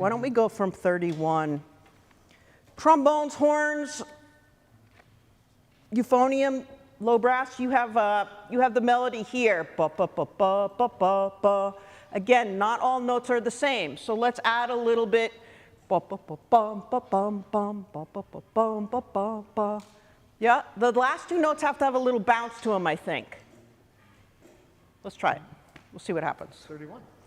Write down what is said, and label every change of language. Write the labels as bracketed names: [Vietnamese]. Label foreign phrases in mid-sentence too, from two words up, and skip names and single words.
[English] Why don't we go from 31? Trombones, horns, euphonium, low brass. You have the melody here. Ba, ba, ba, ba, ba, ba, ba. Again, not all notes are the same. So let's add a little bit. Ba, ba, ba, bum, ba, bum, bum, ba, ba, ba, bum, ba, ba, ba. Yeah, the last two notes have to have a little bounce to them, I think. Let's try it. We'll see what happens. 31.